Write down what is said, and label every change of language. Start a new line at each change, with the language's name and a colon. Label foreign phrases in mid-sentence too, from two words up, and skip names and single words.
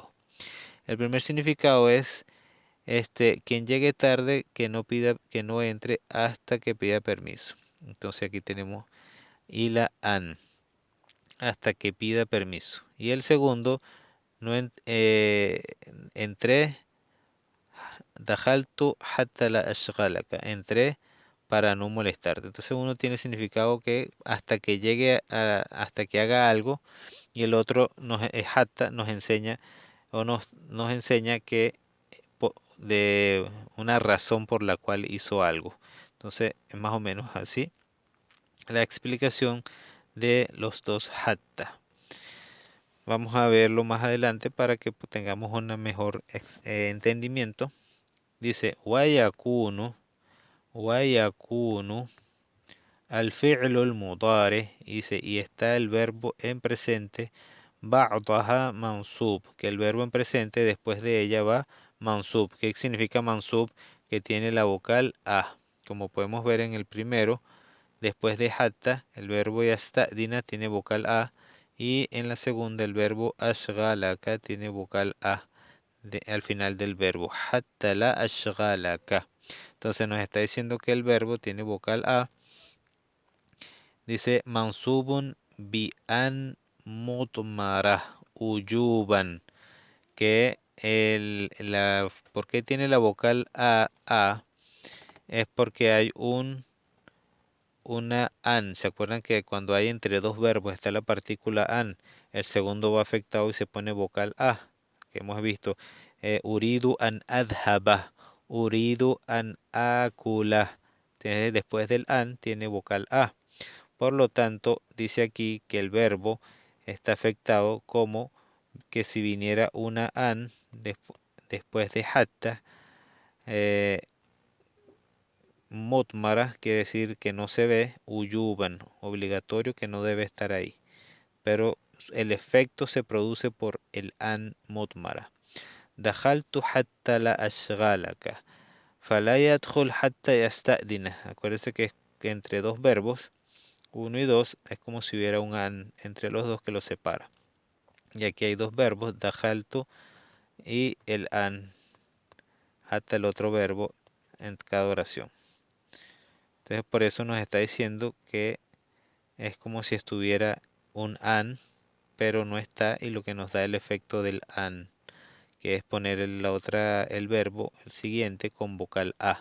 Spanish: El primer significado es quien llegue tarde que no pida, que no entre hasta que pida permiso. Entonces aquí tenemos
Arabic: إلى أن,
Spanish: hasta que pida permiso. Y el segundo, no entré,
Arabic: دخلت حتى لا أشغلك,
Spanish: entré para no molestarte. Entonces uno tiene significado que hasta que hasta que haga algo, y el otro hatta nos enseña o nos enseña que de una razón por la cual hizo algo. Entonces es más o menos así la explicación de los dos hatta. Vamos a verlo más adelante para que tengamos un mejor entendimiento. Dice,
Arabic: ويكون الفعل المضارع,
Spanish: dice, y está el verbo en presente,
Arabic: بعدها منصوب,
Spanish: que el verbo en presente después de ella va mansub. ¿Qué significa mansub? Que tiene la vocal a. Como podemos ver en el primero, después de hatta, el verbo yasta'dina tiene vocal a, y en la segunda el verbo ashghalaka tiene vocal a al final del verbo.
Arabic: حتى لا أشغلك.
Spanish: Entonces nos está diciendo que el verbo tiene vocal a.
Arabic: Dice منصوب بأن مضمرة وجوبا,
Spanish: que ¿por qué tiene la vocal a? Es porque hay una an. ¿Se acuerdan que cuando hay entre dos verbos está la partícula an? El segundo va afectado y se pone vocal a, que hemos visto.
Arabic: أريد أن أذهب، أريد أن آكل.
Spanish: Después del an tiene vocal a. Por lo tanto, dice aquí que el verbo está afectado como que si viniera una an después de hatta, eh, mutmara quiere decir que no se ve, uyuban, obligatorio que no debe estar ahí. Pero el efecto se produce por el
Arabic: أن مضمرة. دخلت حتى لا أشغلك. فلا يدخل حتى يستأذن.
Spanish: Acuérdense que entre dos verbos, uno y dos, es como si hubiera un an entre los dos que los separa. Y aquí hay dos verbos, dajaltu y el an, hasta el otro verbo en cada oración. Entonces por eso nos está diciendo que es como si estuviera un an, pero no está, y lo que nos da el efecto del an, que es poner el verbo, el siguiente, con vocal a.